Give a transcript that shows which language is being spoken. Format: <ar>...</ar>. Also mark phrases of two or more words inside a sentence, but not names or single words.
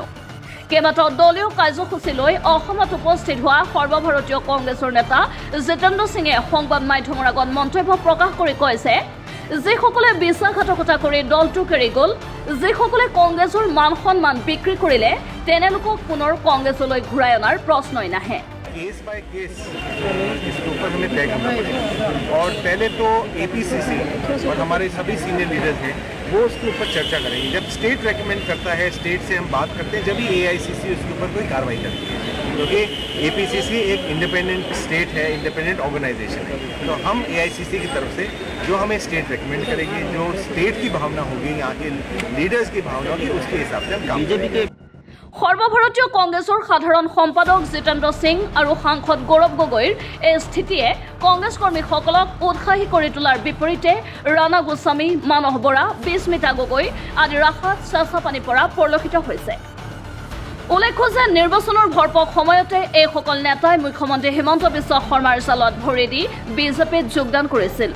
<as>কেইবাটাও দলীয় কাৰ্যসূচী লৈ অসমত উপস্থিত হোৱা সৰ্বভাৰতীয় কংগ্ৰেছৰ নেতা জিতেন্দ্ৰ সিঙে সংবাদ মাধ্যমৰ আগত মন্তব্য প্ৰকাশ কৰি কৈছে, যিসকলে বিশ্বাসঘাতকতা কৰি দলটোক এৰি গ'ল, যিসকলে কংগ্ৰেছৰ মান সন্মান বিক্ৰী কৰিলে, তেনেলোকক পুনৰ কংগ্ৰেছলৈ ঘূৰাই অনাৰ প্ৰশ্নই নাহে।</as> <en>case by case</en> <hi>इसके ऊपर हमें तय करना पड़ेगा। और पहले तो APCC और हमारे सभी</hi> <en>senior leaders</en> <hi>हैं वो उसके ऊपर चर्चा करेंगे। जब</hi> <en>state recommend</en> <hi>करता है, स्टेट से हम बात करते हैं, जब ही AICC उसके ऊपर कोई कार्रवाई करती है, क्योंकि APCC एक</hi> <en>independent state</en> <hi>है,</hi> <en>independent organization</en> <hi>है। तो हम AICC की तरफ से जो हमें</hi> <en>state recommend</en> <hi>करेगी, जो स्टेट की भावना होगी, यहाँ के लीडर्स की भावना होगी, उसके हिसाब से हम काम करेंगे।</hi> <as>সৰ্বভাৰতীয় কংগ্ৰেছৰ সাধাৰণ সম্পাদক জিতেন্দ্ৰ সিং আৰু সাংসদ গৌৰৱ গগৈৰ এই স্থিতিয়ে কংগ্ৰেছ কৰ্মীসকলক উৎসাহী কৰি তোলাৰ বিপৰীতে ৰাণা গোস্বামী, মানস বৰা, বিস্মিতা গগৈ আদি ৰাস্তাত চেঁচা পানী পৰা পৰিলক্ষিত হৈছে। উল্লেখ্য যে নিৰ্বাচনৰ ভৰপক সময়তে এইসকল নেতাই মুখ্যমন্ত্ৰী হিমন্ত বিশ্ব শৰ্মাৰ জালত ভৰি দি বিজেপিত যোগদান কৰিছিল।</as>